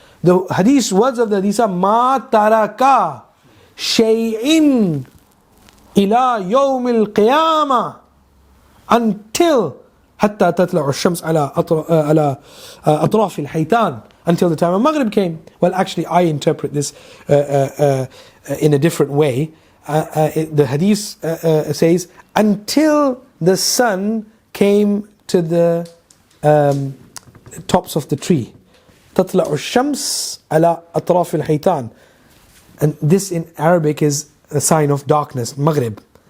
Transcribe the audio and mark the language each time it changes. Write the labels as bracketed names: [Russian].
[English] The hadith, words of the hadith are, [Arabic] Ma taraka shay'in ila yawm al-qiyamah, [English] until [Arabic] hatta tatla' ash-shams ala atraf al-haytan, [English] until the time of Maghrib came. Well, actually, I interpret this in a different way. The hadith says, until the sun came to the tops of the tree. [Arabic] تطلع الشمس على أطراف الحيتان. [English] And this in Arabic is a sign of darkness, Maghrib.